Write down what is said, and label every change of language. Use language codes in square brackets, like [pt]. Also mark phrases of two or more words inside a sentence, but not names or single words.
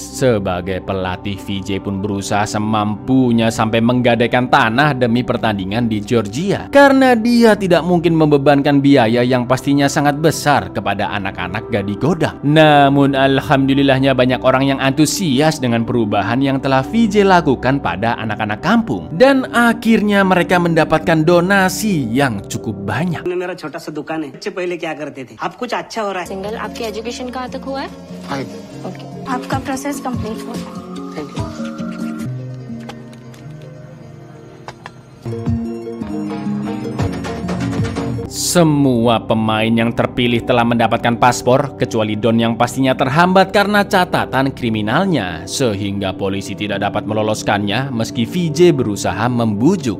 [id] Sebagai pelatih, VJ pun berusaha semampunya sampai menggadaikan tanah demi pertandingan di Georgia, karena dia tidak mungkin membebankan biaya yang pastinya sangat besar kepada anak-anak Gadi Godam. Namun alhamdulillahnya banyak orang yang antusias dengan perubahan yang telah VJ lakukan pada anak-anak kampung, dan akhirnya mereka mendapatkan donasi yang cukup banyak. [hi] मेरा छोटा सा दुकान है, बच्चे पहले क्या करते थे, अब कुछ अच्छा हो रहा है। सिंगल, आपकी एजुकेशन कहाँ तक हुआ है? ओके, आपका [en] process complete [hi] हुआ है। [en] thank you. [id] Semua pemain yang terpilih telah mendapatkan paspor, kecuali Don yang pastinya terhambat karena catatan kriminalnya, sehingga polisi tidak dapat meloloskannya meski VJ berusaha membujuk.